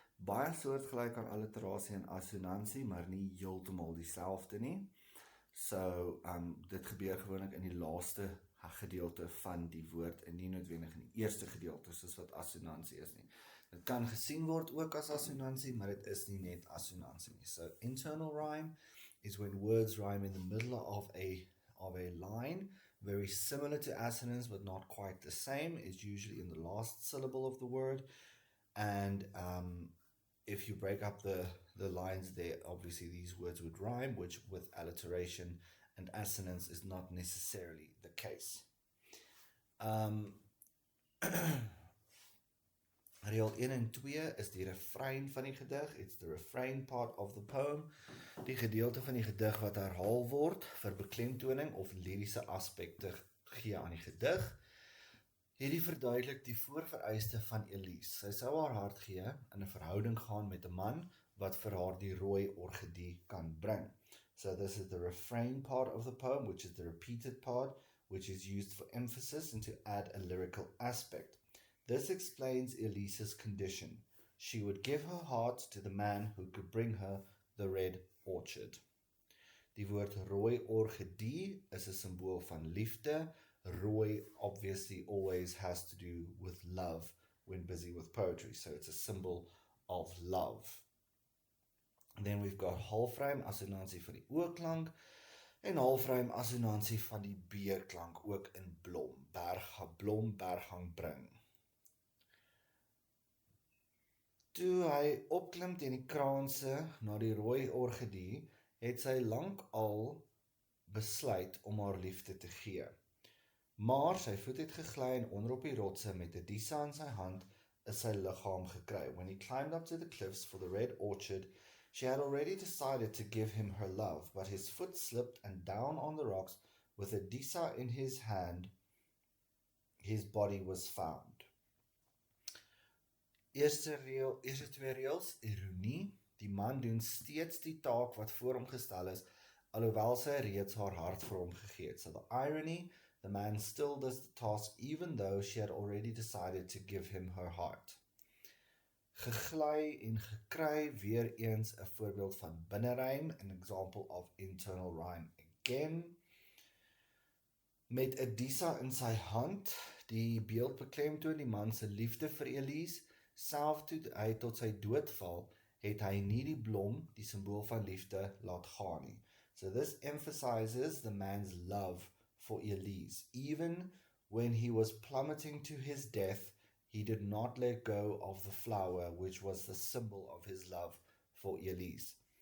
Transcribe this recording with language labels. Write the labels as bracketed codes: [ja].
[af] Baie soortgelyk aan alliterasie en assonansie, maar nie heeltemal dieselfde nie. So, dit gebeur gewoonlik in die laaste gedeelte van die woord en nie noodwendig in die eerste gedeelte, soos wat assonansie is nie. Dit kan gesien word ook as assonansie, maar dit is nie net assonansie nie. [en] So, internal rhyme is when words rhyme in the middle of a line, very similar to assonance but not quite the same, is usually in the last syllable of the word. And if you break up the lines there, obviously these words would rhyme, which with alliteration and assonance is not necessarily the case. [af] Reël 1 en 2 is die refrein van die gedig. [en] It's the refrain part of the poem. [af] Die gedeelte van die gedig wat herhaal word vir beklemtoning of liriese aspekte gee aan die gedig. Hierdie verduidelik die voorvereiste van Elise. Sy sou haar hart gee in 'n verhouding gaan met 'n man wat vir haar die rooi orgidee kan bring. [en] So this is the refrain part of the poem, which is the repeated part, which is used for emphasis and to add a lyrical aspect. This explains Elise's condition. She would give her heart to the man who could bring her the red orchard. [af] Die woord rooi orgidee is 'n simbool van liefde. [en] Rooi obviously always has to do with love when busy with poetry, so it's a symbol of love. And then we've got [af] halfrym assonansie van die o-klank en halfrym assonansie van die b-klank, ook in blom. Blom berghang bring. Toe hy opklim teen die kraanse na die rooi orgidee, het sy lank al besluit om haar liefde te gee. Maar sy voet het gegly en onder op die rotse met 'n disa in sy hand is sy liggaam gekry. [en] When he climbed up to the cliffs for the red orchard, she had already decided to give him her love, but his foot slipped and down on the rocks with a disa in his hand, his body was found. [af] Eerste twee reëls, ironie. Die man doen steeds die taak wat voor hom gestel is, alhoewel sy reeds haar hart vir hom gegee het. [en] So the irony, the man still does the task even though she had already decided to give him her heart. [af] Gegly en gekry, weer eens 'n voorbeeld van binnerrym, [en] an example of internal rhyme again. [af] Met 'n disa in sy hand, die beeld beklemtoon die man se liefde vir Elise, self toe hy tot sy dood val, het hy nie die blom, die simbool van liefde, laat gaan nie. [en] So this emphasizes the man's love for Elise. Even when he was plummeting to his death, he did not let go of the flower, which was the symbol of his love for Elise.